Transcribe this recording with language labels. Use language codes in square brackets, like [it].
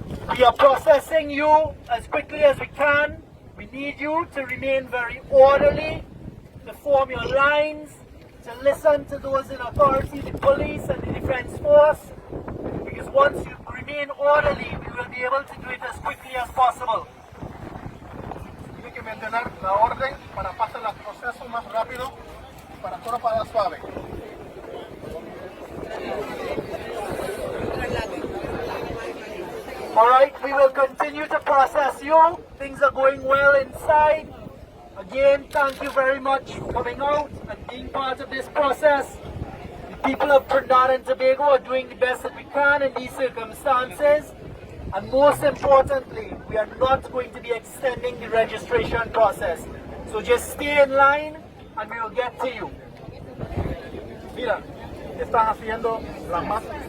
[en] We are processing you as quickly as we can. We need you to remain very orderly, to form your lines, to listen to those in authority, the police and the defense force, because once you remain orderly, we will be able to do it as quickly as possible. [es] Tiene que mantener la orden para pasar el proceso más rápido, para todo para suave. [en] All right, we will continue to process you. Things are going well inside. Again, thank you very much for coming out and being part of this process. The people of Trinidad and Tobago are doing the best that we can in these circumstances. And most importantly, we are not going to be extending the registration process. So just stay in line and we will get to you. [es] Mira, están haciendo la más...